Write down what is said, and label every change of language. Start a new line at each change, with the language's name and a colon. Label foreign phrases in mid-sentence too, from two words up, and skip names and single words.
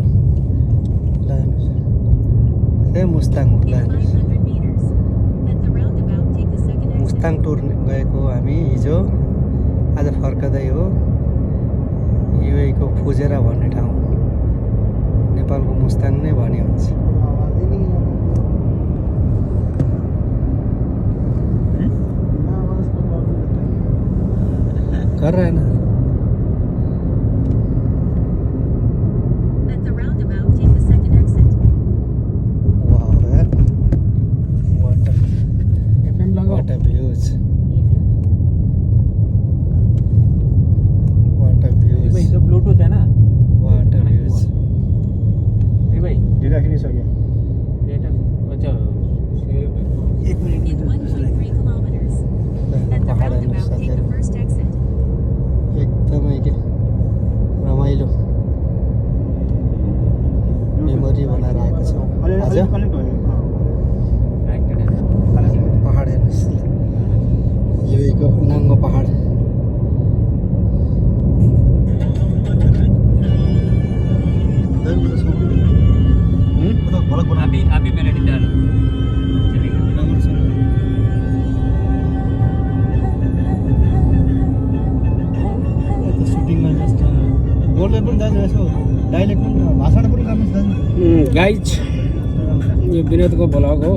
Nepali: ल ए मुस्ताङ हो, ल मुस्ताङ टुर गएको हामी हिजो। आज फर्कदै हो युएको फुजेरा भन्ने ठाउँ। नेपालको मुस्ताङ नै भन्ने हुन्छ।
Hindi: कर रहा है ना।
English: What a views. What a views.
Hindi: भाई तो ब्लूटूथ है ना।
English: What a views.
Nepali: ए भाई डेटा किन सक्यो?
Hindi: डेटा अच्छा 1 मिनट
Nepali: एकदमै के रमाइलो मेमोरी बनाएर आएको छौँ आज। पहाड हेर्नुहोस्, युएको नाङ्गो पहाड।
Hindi: अभी मैंने डाल
Nepali: सुटिङमा जस्तो बोल्दै पनि दाजु यसो डाइलेक्ट पनि भाषण पनि गर्नुहोस् दाजु। गाइज यो विनोदको भ्लग हो।